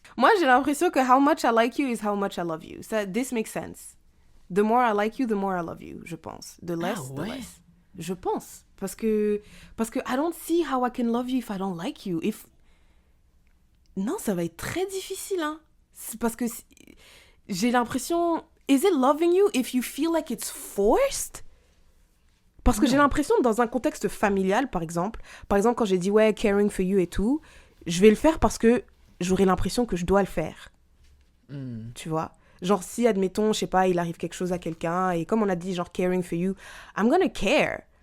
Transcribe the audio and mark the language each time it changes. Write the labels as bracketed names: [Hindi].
[French] Moi, j'ai l'impression que [English] how much I like you is how much I love you. This makes sense. The more I like you, the more I love you, [French] je pense. [English] The less, the less. [French] Je pense. Parce que [English] I don't see how I can love you if I don't like you. [French] Non, ça va être très difficile, hein. C'est parce que j'ai l'impression... [English] Is it loving you if you feel like it's forced? [French] Parce que j'ai l'impression, dans un contexte familial, par exemple, quand j'ai dit, ouais, [English] caring for you [French] et tout, je vais le faire parce que j'aurai l'impression que je dois le faire. Tu vois? Genre, si, admettons, je sais pas, il arrive quelque chose à quelqu'un, et comme on a dit, genre, [English] caring for you, I'm gonna care.